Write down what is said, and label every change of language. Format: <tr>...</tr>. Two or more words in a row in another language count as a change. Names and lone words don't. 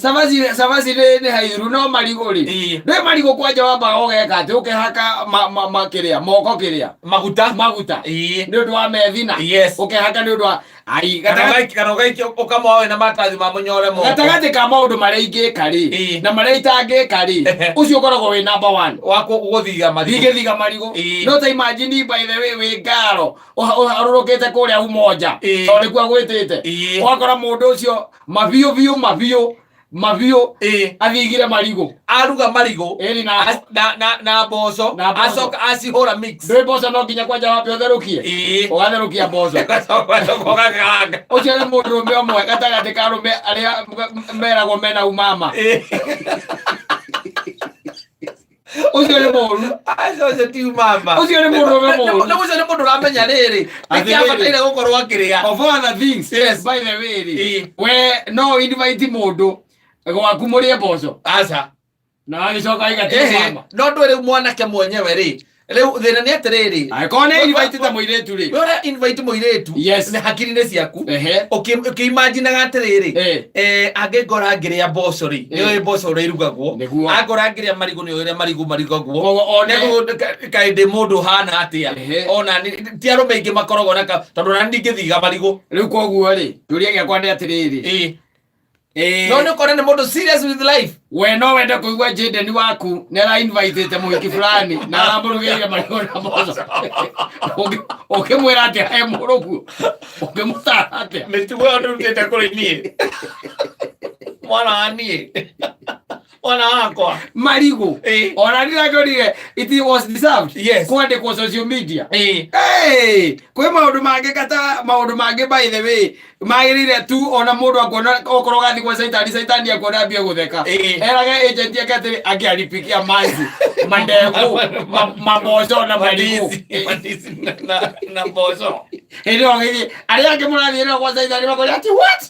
<ki>Cabaci nĩ haithuru no marigũ rĩ. Nĩ marigũ kwanja wambaga ũgeka atĩ ũkĩhaka makĩrĩa moko kĩrĩa. Maguta. Nĩ ũndũ wa methina. Ũkĩhaka nĩ ũndũ wa kana ũgaikio ũkamoe na matathi ma mũnyore moko. Gatagatĩ ka maũndũ marĩa ingĩka rĩ na marĩa itangĩka rĩ ũcio ũkoragwo wĩ number 1 wa gũthiga marigũ. Ingĩthiga marigũ. No ta imagine</ki> <en>by the way</en> <ki>wĩ ngaro ũrũrũkĩte kũrĩa umoja tondũ nĩkuo gwĩtĩte ũgakora mũndũ ũcio mabiũ athigire marigũ. Aruga marigũ na mboco acoka acihũra mix. Ndũĩ mboco no nginya kwanja wambe ũtherũkie. Ũgatherũkia mboco. Ũcio nĩ mũndũrũme ũmwe gatagatĩ ka arũme arĩa meragwo mena umama. Ũcio nĩ mũru. Ũcio ti umama. Ũcio nĩ mũndũrũme mũru. Ũcio nĩ mũndũ ũramenya rĩrĩ. Nĩkĩabataire gũkorwo akĩrĩa.</ki> <en>Of other things. Yes, by the way rĩ.</en> <ki>We no invite mũndũ gwaku mũrĩe mboco. Aca. Na agĩcoka aigatĩ mama. No ndũrĩ mwanake mwenyewe rĩ. Rĩu thĩna nĩ atĩrĩrĩ. Angĩkorwo nĩ invite ta mũirĩtu rĩ. Wĩra invite mũirĩtu. Nĩ hakiri-inĩ ciaku. Ũkĩimaginaga atĩrĩrĩ. Angĩngora ngĩrĩa mboco rĩ. Nĩũĩ mboco ũrĩa irugagwo. Angora ngĩrĩa marigũ nĩũĩ ũrĩa marigũ marugagwo. Kaĩ ndĩ mũndũ hana atĩa. Ona ti arũme aingĩ makoragwo na tondũ ona ndingĩthiga marigũ. Rĩu koguo rĩ kĩũria gĩakwa nĩ atĩrĩrĩ. No nĩ ũkora nĩ mũndũ</ki> <en>serious with life.</en> <ki>We no wende kũigua Jaden waku nĩ ara-invite-te mũhiki fulani na aramũrugĩire marigũ na mboco. Ũkĩmwĩra atĩa he mũrũguo. Ũkĩmũtara atĩa. Mĩtugo ĩyo ndũrutĩte kũrĩ niĩ. Mwana wa niĩ. Mwana wakwa. Marigũ. Ona ndĩrakĩonire</ki> <en>it was deserved.</en> <ki>Kwandĩkwo</ki> <en>social media.</en> <ki>Kwĩ maũndũ mangĩ kata maũndũ mangĩ</ki> <en>by the way</en> <ki>magĩrĩire tu ona mũndũ akuona okorwo gathi kwa caitani akuona mbia gũtheka. Eraga agent yake atĩrĩ angĩaripikia mazi mandego maboco na marigũ na mboco. Hĩndĩ ĩyo arĩa angĩ mũrathiĩ kwa caitani makoria ati what?</ki>